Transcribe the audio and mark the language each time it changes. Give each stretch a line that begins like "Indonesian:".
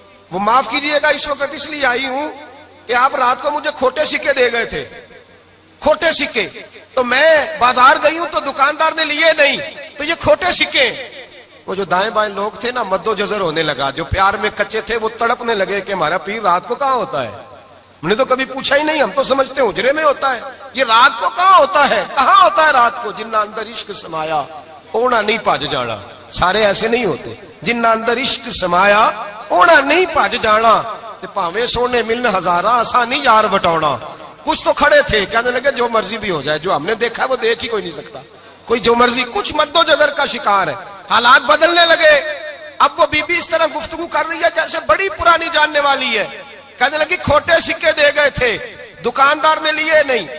Urdu: وہ معاف کیجئے گا اس وقت اس لیے آئی ہوں کہ آپ رات کو مجھے کھوٹے سکے دے گئے تھے، کھوٹے سکے، تو میں بازار گئی ہوں تو دکاندار نے لیے نہیں، تو یہ کھوٹے سکے. وہ جو دائیں بائیں لوگ تھے نا مد و جزر ہونے لگا، جو پیار میں کچے تھے وہ تڑپنے لگے کہ ہمارا پیر رات کو کہاں ہوتا ہے. ہم نے تو کبھی پوچھا ہی نہیں، ہم تو سمجھتے ہیں حجرے میں ہوتا ہے، یہ رات کو کہاں ہوتا ہے، کہاں ہوتا ہے رات کو.
Punjabi: جنہ اندر عشق سمایا اونا نہیں پاج جانا.
Urdu: سارے ایسے نہیں ہوتے.
Punjabi: جنہ اندر عشق سمایا اونا نہیں پاج جانا، تے پاویں سونے ملن ہزاراں آسانی یار بٹاؤنا.
Urdu: کچھ تو کھڑے تھے کہنے لگے جو مرضی بھی ہو جائے، جو ہم نے دیکھا وہ دیکھ ہی کوئی نہیں سکتا، کوئی جو مرضی. کچھ مد و جزر کا شکار ہے. حالات بدلنے لگے. اب وہ بی بی اس طرح گفتگو کر رہی ہے جیسے بڑی پرانی جاننے والی ہے. کہنے لگی کھوٹے سکے دے گئے تھے، دکاندار نے لیے نہیں.